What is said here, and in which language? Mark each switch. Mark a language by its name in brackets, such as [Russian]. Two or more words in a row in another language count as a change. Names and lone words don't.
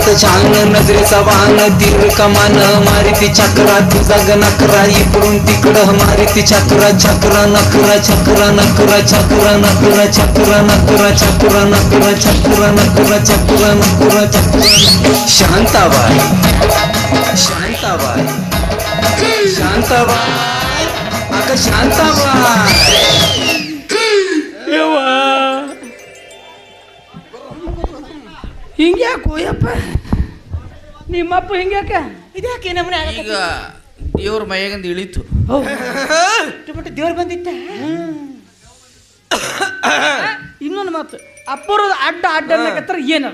[Marathi] छान नजरेचा वाहन, तीर कमान मारिती चक्रा, तुझा ग नकरा इकडून तिकडं मारिती चक्रा, चक्रा नकरा चक्रा नकरा चक्रा नकरा चक्रा नकरा चक्रा नकरा चक्रा नकरा चक्रा नकरा चक्रा। शांताबाई शांताबाई शांताबाई, अगं शांताबाई. [Kannada] ಹಿಂಗ್ಯಾಕೋ ಯಪ್ಪ, ನಿಮ್ಮಪ್ಪ ಹಿಂಗ್ಯಾಕ? ಇದ್ಯಾಕೆ ನಮ್ಮನೆ ಈಗ ದೇವ್ರ ಮೈಯಾಗಂದ ಇಳಿತು. ದೇವ್ರು ಬಂದಿತ್ತ? ಇನ್ನೊಂದು ಮಾತು, ಅಪ್ಪರು ಅಡ್ಡ ಅಡ್ಡ ಅನ್ನಕತ್ತಾರ ಏನಲ್ಲ?